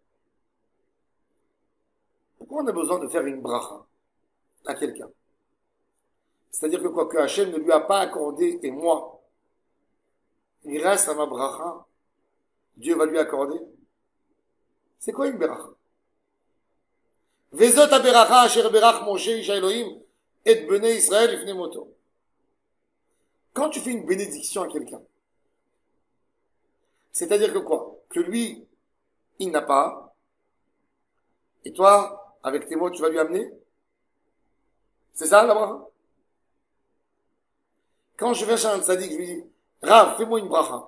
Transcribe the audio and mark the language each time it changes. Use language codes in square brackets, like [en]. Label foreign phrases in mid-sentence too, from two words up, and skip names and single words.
[fr] Pourquoi on a besoin de faire une bracha à quelqu'un? C'est-à-dire que quoi que Hachem ne lui a pas accordé, et moi, grâce à ma bracha, Dieu va lui accorder. C'est quoi une bracha? [he] וזאת הברכה אשר ברך משה איש אלהים את בני ישראל לפני מותו. [fr] Quand tu fais une bénédiction à quelqu'un, c'est-à-dire que quoi? Que lui, il n'a pas, et toi, avec tes mots, tu vas lui amener? C'est ça, la bracha? Quand je vais chez un tzaddik, je lui dis, Rav, fais-moi une bracha.